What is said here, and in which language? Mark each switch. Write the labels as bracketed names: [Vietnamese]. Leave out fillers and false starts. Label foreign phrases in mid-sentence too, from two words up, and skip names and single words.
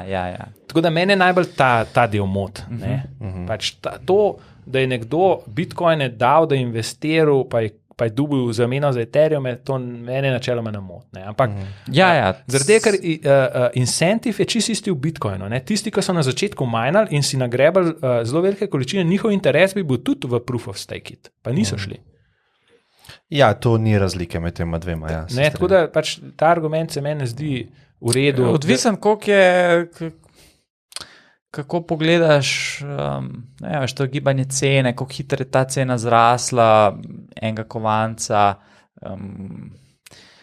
[Slovenian] Tako da mene najbolj ta del mot. Pač to, da je nekdo Bitcoine dal, da je investiral, pa je dobil zameno za Ethereum, to mene načeloma ne mot. Ampak zaradi tega, ker incentiv je čisto isti v Bitcoinu. Tisti, ki so na začetku minali in si nagrebali zelo velike količine, njihov interes bi bil tudi v [English] proof of stake [Slovenian] it, pa niso šli. Ja, to ni razlike med tema dvema. Ja, tako da pač ta argument se meni zdi v redu. Odvisen, kako pogledaš, to gibanje cene, kako hitro je ta cena zrasla, enega kovanca.